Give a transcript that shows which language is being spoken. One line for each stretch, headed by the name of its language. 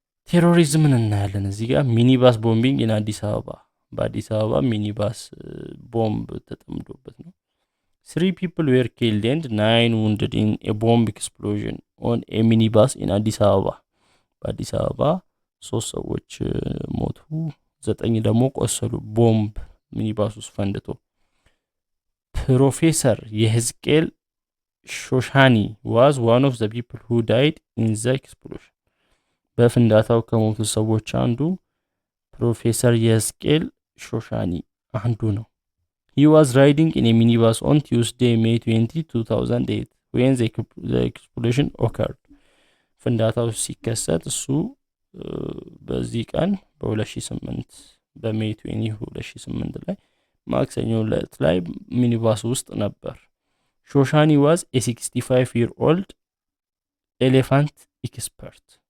Amharic: ቴሮሪዝምን እናያለን እዚህ ጋር።
English: ሚኒባስ ቦምቢንግ ኢን አዲስ አበባ፣
Amharic: በአዲስ አበባ ሚኒባስ ቦምብ ተጠምዶበት ነው።
English: 3 people were killed and 9 wounded in a bomb explosion on a minibus in
Amharic: አዲስ አበባ። በአዲስ አበባ 3 ሰዎች ሞቱ፣ 9 ደግሞ ቆሰሉ ቦምብ ሚኒባስ ውስጥ ፈንድቶ። ፕሮፌሰር የህዝቅኤል ሾሻኒ
English: was one of the people who died in the explosion.
Amharic: በፍንዳታው ከሞቱ ሰዎች አንዱ ፕሮፌሰር የህዝቅኤል ሾሻኒ አንዱ ነው።
English: He was riding in a minibus on Tuesday, May 20, 2008 when the explosion occurred.
Amharic: ፍንዳታው ሲከሰት እሱ በዚህ ቀን በ2008 በሜይ 20 2008 ላይ ማክሰኞ ዕለት ላይ ሚኒባስ ውስጥ ነበር። ሾሻኒ
English: was a 65-year-old elephant expert.